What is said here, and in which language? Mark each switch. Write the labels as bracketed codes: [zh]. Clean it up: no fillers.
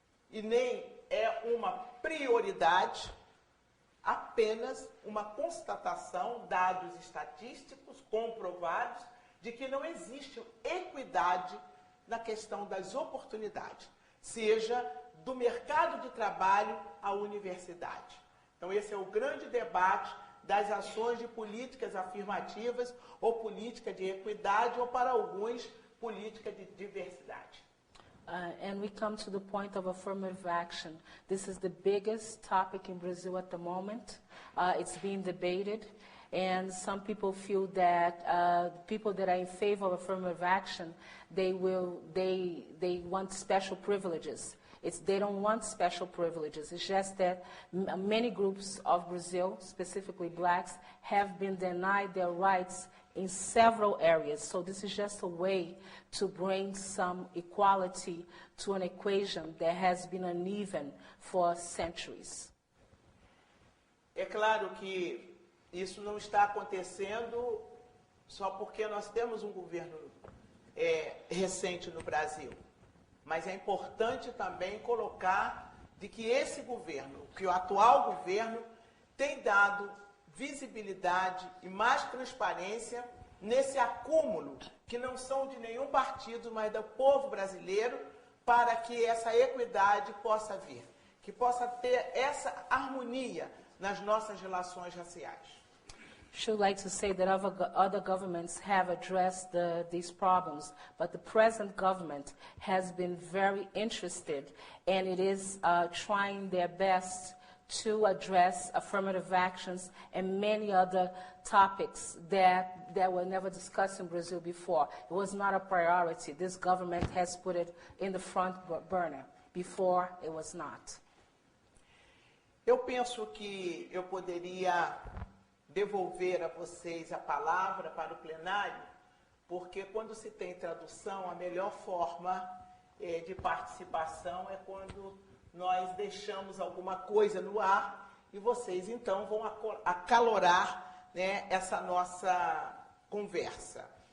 [pt] e nem é uma prioridade, apenas uma constatação, dados estatísticos comprovados, de que não existe equidade na questão das oportunidades, seja do mercado de trabalho à universidade. Então esse é o grande debate das ações de políticas afirmativas ou política de equidade ou, para alguns, política de diversidade. [en] And we come to the point of affirmative action. This is the biggest topic in Brazil at the moment. It's being debated, and some people feel that people that are in favor of affirmative action, they want special privileges. They don't want special privileges. It's just that many groups of Brazil, specifically blacks, have been denied their rights in several areas. So this is just a way to bring some equality to an equation that has been uneven for centuries. [pt] É claro que isso não está acontecendo só porque nós temos um governo recente no Brasil. Mas é importante também colocar de que esse governo, que o atual governo, tem dado visibilidade e mais transparência nesse acúmulo, que não são de nenhum partido, mas do povo brasileiro, para que essa equidade possa vir, que possa ter essa harmonia nas nossas relações raciais. [en] Should like to say that other governments have addressed these problems, but the present government has been very interested, and it is trying their best to address affirmative actions and many other topics that were never discussed in Brazil before. It was not a priority. This government has put it in the front burner. Before, it was not. [pt] Eu penso que eu poderia devolver a vocês a palavra para o plenário, porque quando se tem tradução, a melhor forma de participação é quando nós deixamos alguma coisa no ar e vocês então vão acalorar, né, essa nossa conversa.